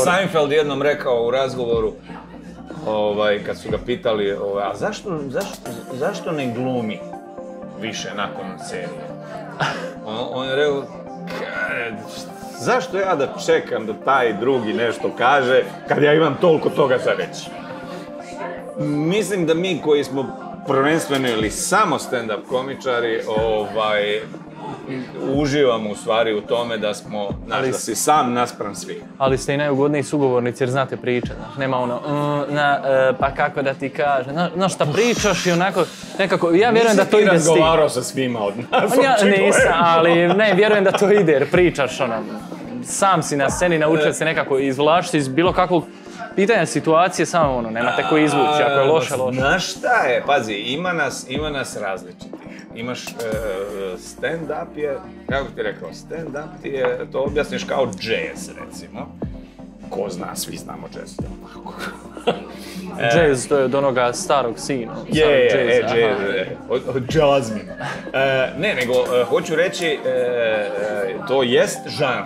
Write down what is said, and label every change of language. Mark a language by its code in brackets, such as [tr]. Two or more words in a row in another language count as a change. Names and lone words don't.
[bs] Kako je Seinfeld jednom rekao u razgovoru, kad su ga pitali, a zašto ne glumi više nakon serije? On je rekao, zašto ja da čekam da taj drugi nešto kaže kad ja imam toliko toga za reći? Mislim da mi koji smo prvenstveno ili samo stand-up komičari, uživamo u stvari u tome da smo, da si sam naspram svih. Ali ste i najugodniji sugovornici jer znate pričati, nema ono, pa kako da ti kažem, znaš šta pričaš i onako, nekako, ja vjerujem da to ide s tim. Nisi ti razgovarao sa svima od nas, Ja nisam, ali ne, vjerujem da to ide jer pričaš ono, sam si na sceni, naučio se nekako izvlačiti iz bilo kakvog pitanja situacije, samo ono, nemate ko izvući, ako je loše. Znaš šta je, pazi, ima nas različitih. Imaš stand-up je, kako ti rekao, stand-up ti je, to objasniš kao jazz, recimo. Ko zna, svi znamo jazz. Jazz, to je od onoga starog sina. Od jazzmina. Ne, nego, hoću reći, to jest žanr.